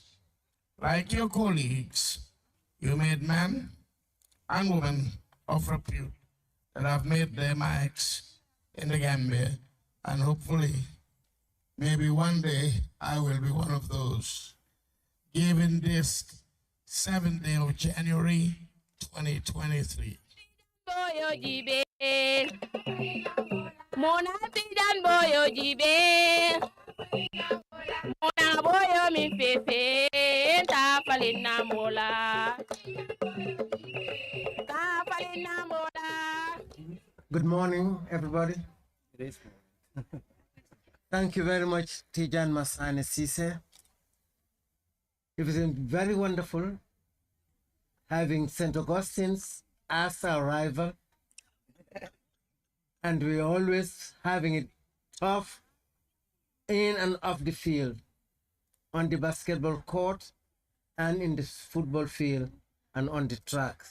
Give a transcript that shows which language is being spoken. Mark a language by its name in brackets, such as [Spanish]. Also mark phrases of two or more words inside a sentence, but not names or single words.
[English] Like your colleagues, you made men and women of repute that have made their marks in the Gambia, and hopefully, maybe one day, I will be one of those. Given this 7th day of January, 2023. [Wolof] Boyo jibe, mona tijan boyo jibe, mona boyo mi fefe, ta falina mola, ta falina mola. [English] Good morning, everybody. Thank you very much, Tijan Masane Sise. It was very wonderful having St. Augustine's as our rival, and we're always having it tough in and off the field, on the basketball court and in the football field and on the tracks.